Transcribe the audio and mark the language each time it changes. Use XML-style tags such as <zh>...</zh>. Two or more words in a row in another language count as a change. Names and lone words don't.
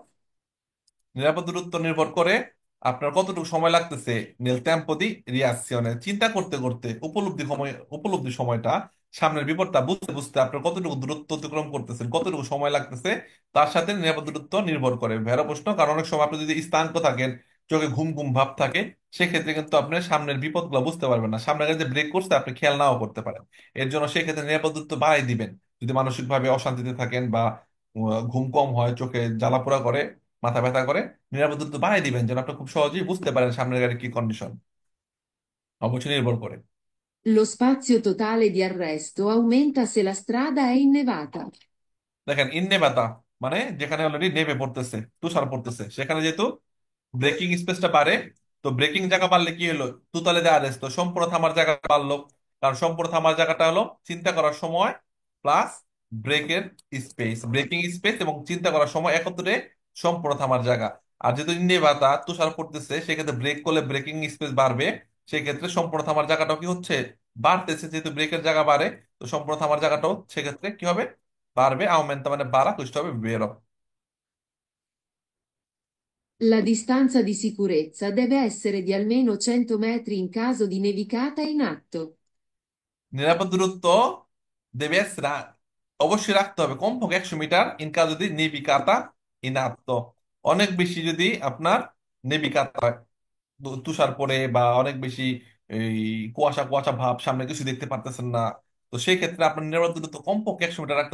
<bn>ভেড়ো, নিরাপদ দূরত্ব নির্ভর করে আপনার কতটুকু সময় লাগতেছে</bn> <it>nel tempo di reazione,</it> <bn>চিন্তা করতে করতে উপলব্ধি সময়টা, সামনের বিপদটা বুঝতে বুঝতে আপনার কতটুকু দূরত্ব অতিক্রম করতেছেন, কতটুকু সময় লাগতেছে, তার সাথে নিরাপদ দূরত্ব নির্ভর করে। ভেড়া প্রশ্ন, কারণ অনেক সময় আপনি যদি স্থানাঙ্ক থাকেন, চোখে ঘুম ঘুম ভাব থাকে, সেক্ষেত্রে কিন্তু আপনি সামনের বিপদগুলো বুঝতে পারবেন না, সামনের গাড়ি যে ব্রেক করছে আপনি খেয়াল নাও করতে পারেন। এর জন্য সেক্ষেত্রে নিরাপদ দূরত্ব বাড়াই দিবেন। যদি মানসিক ভাবে অশান্তিতে থাকেন বা ঘুম কম হয়, চোখে জ্বালাপোড়া করে, মাথা ব্যথা করে, নিরাপদ দূরত্ব বাড়াই দিবেন যেন আপনি খুব সহজেই বুঝতে পারেন সামনের গাড়ির কি কন্ডিশন। অবশ্যই নির্ভর করে।</bn> <it>Lo spazio totale di arresto aumenta se la strada è innevata.</it> <bn>দেখেন ইন্নেবাতা মানে যেখানে অলরেডি নেভে পড়তেছে, তুষার পড়তেছে, সেখানে যেহেতু ব্রেকিং স্পেসটা বাড়ে, তো ব্রেকিং জায়গা বাড়লে কি হলো, তুতালে দেওয়া রেস্ট, তো সম্পূর্ণ থামার জায়গা বাড়লো। কারণ সম্পূর্ণ থামার জায়গাটা হলো চিন্তা করার সময় প্লাস ব্রেকের স্পেস, ব্রেকিং স্পেস এবং চিন্তা করার সময় একত্রে সম্পূর্ণ থামার জায়গা। আর যেহেতু ইন্নেবাতা তুষার পড়তেছে, সেক্ষেত্রে ব্রেক করলে ব্রেকিং স্পেস বাড়বে, সেক্ষেত্রে সম্পূর্ণ থামার জায়গাটাও কি হচ্ছে, বাড়তেছে। যেহেতু ব্রেকের জায়গা বাড়ে, তো সম্পূর্ণ থামার জায়গাটাও সেক্ষেত্রে কি হবে, বাড়বে। aumenta মানে বাড়া,</bn> <it>questo হবে vero। La distanza di sicurezza deve essere di almeno 100 metri in caso di nevicata in atto.</it> <bn>নিরাপদ দূরত্ব দেবে অবশ্যই রাখতে হবে কমপক্ষে 100 মিটার, ইনকা যদি</bn> <it>nevicata in atto,</it> <bn>অনেক বেশি যদি আপনার নেভিকাতা হয়, তুষার পড়ে বা অনেক বেশি এই কুয়াশা কুয়াশা ভাব, সামনে কিছু দেখতে পারতেছেন না, তো সেই ক্ষেত্রে আপনার নিরাপদ দূরত্ব কমপক্ষে 100 মিটার রাখতে হবে।</bn>